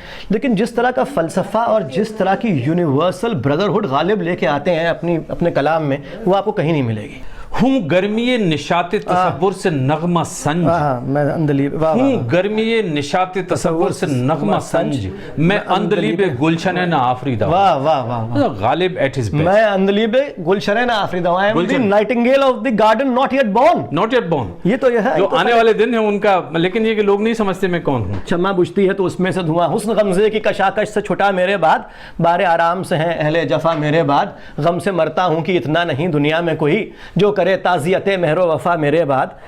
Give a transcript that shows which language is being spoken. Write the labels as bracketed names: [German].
[Urdu] لیکن جس طرح کا فلسفہ اور جس طرح کی یونیورسل بردرہڈ غالب لے کے آتے ہیں اپنے کلام میں، وہ آپ کو کہیں نہیں ملے گی. ہوں گرمی نشاط تصور سے نغمہ سنج، میں اندلیب ہوں گرمی نشاط تصور سے نغمہ سنج، میں اندلیب گلشن نہ آفریدہ. واہ واہ واہ. [English] Ghalib at his best. [Urdu] میں اندلیب گلشن نہ آفریدہ ہوں. [English] I am the nightingale of the garden not yet born. Not yet born. [Urdu] یہ تو یہ ہے جو آنے والے دن ہیں ان کا، لیکن یہ کہ لوگ نہیں سمجھتے میں کون ہوں. شمع بجھتی ہے تو اس میں سے دھواں، حسن غمزے کی کشاکش سے چھٹا میرے بعد، بارے آرام سے ہیں اہل جفا میرے بعد، غم سے مرتا ہوں کہ اتنا نہیں دنیا میں کوئی جو کرے تعزیت مہر و وفا میرے بعد.